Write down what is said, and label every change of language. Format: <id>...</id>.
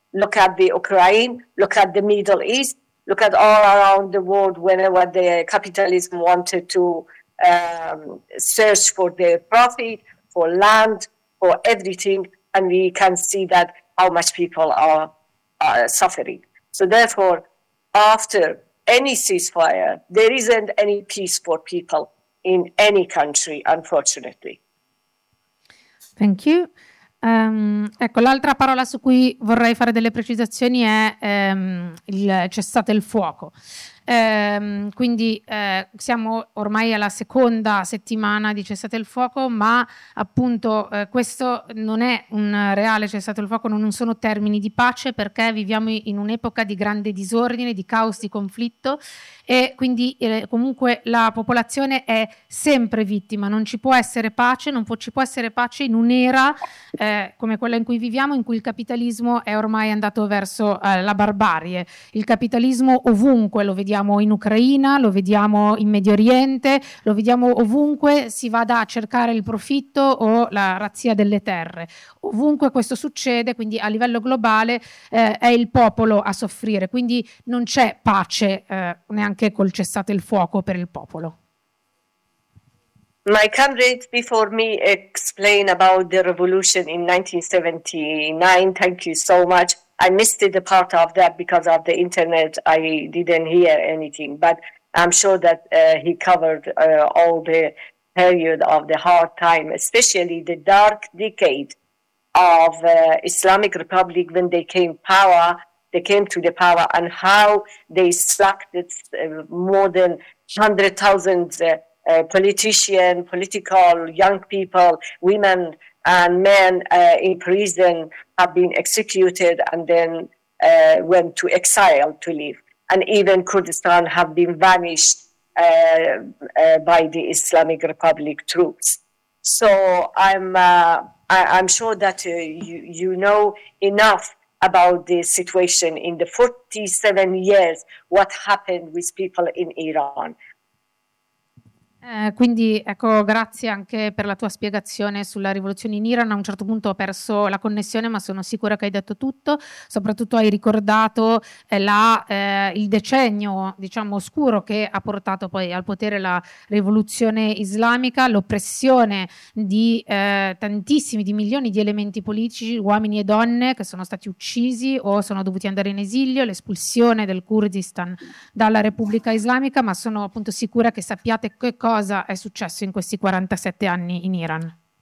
<en>look at the Ukraine, look at the Middle East, look at all around the world whenever the capitalism wanted to search for their profit, for land, for everything, and we can see that how much people are suffering. So therefore, after any ceasefire, there isn't any peace for people in any country, unfortunately. Thank you.</en> <it>Ecco, l'altra parola su cui vorrei fare delle precisazioni è il cessate il fuoco. Quindi siamo ormai alla seconda settimana di cessate il fuoco, ma appunto questo non è un reale cessate il fuoco, non sono termini di pace, perché viviamo in un'epoca di grande disordine, di caos, di conflitto, e quindi comunque la popolazione è sempre vittima. Non ci può essere pace, ci può essere pace in un'era come quella in cui viviamo, in cui il capitalismo è ormai andato verso la barbarie. Il capitalismo ovunque, lo vediamo in Ucraina, lo vediamo in Medio Oriente, lo vediamo ovunque si vada a cercare il profitto o la razzia delle terre. Ovunque questo succede, quindi a livello globale, è il popolo a soffrire. Quindi non c'è pace neanche col cessate il fuoco per il popolo.</it> <en>My comrade before me explained about the revolution in 1979. Thank you so much. I missed the part of that because of the internet. I didn't hear anything, but I'm sure that he covered all the period of the hard time, especially the dark decade of Islamic Republic when they came power. They came to the power and how they slacked more than 100,000 politicians, political young people, women. And men in prison have been executed and then went to exile to live. And even Kurdistan have been vanished by the Islamic Republic troops. So I'm sure that you know enough about the situation in the 47 years, what happened with people in Iran.</en> <it>Quindi ecco, grazie anche per la tua spiegazione sulla rivoluzione in Iran. A un certo punto ho perso la connessione, ma sono sicura che hai detto tutto. Soprattutto hai ricordato il decennio, diciamo, oscuro che ha portato poi al potere la rivoluzione islamica, l'oppressione di tantissimi, di milioni di elementi politici, uomini e donne che sono stati uccisi o sono dovuti andare in esilio, l'espulsione del Kurdistan dalla Repubblica Islamica, ma sono appunto sicura che sappiate che cosa è successo in questi 47 anni in Iran?</it>